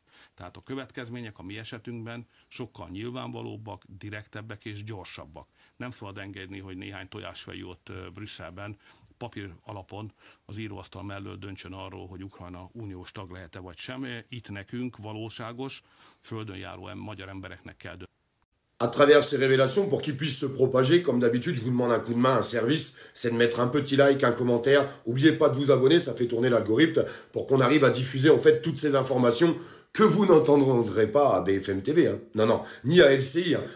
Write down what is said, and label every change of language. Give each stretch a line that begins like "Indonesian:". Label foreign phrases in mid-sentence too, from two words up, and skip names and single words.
Hungarian: Tehát a következmények a mi esetünkben sokkal nyilvánvalóbbak, direktebbek és gyorsabbak. Nem szabad engedni, hogy néhány tojásfejű ott Brüsszelben papír alapon az íróasztal mellől döntsön arról, hogy Ukrajna uniós tag lehet-e vagy sem. Itt nekünk valóságos, földön járó magyar embereknek kell dönteni.
French: À travers ces révélations, pour qu'ils puissent se propager, comme d'habitude, je vous demande un coup de main, un service, c'est de mettre un petit like, un commentaire. N'oubliez pas de vous abonner, ça fait tourner l'algorithme pour qu'on arrive à diffuser en fait toutes ces informations que vous n'entendrez pas à BFM TV. Hein. Non, non, ni à LCI. Hein.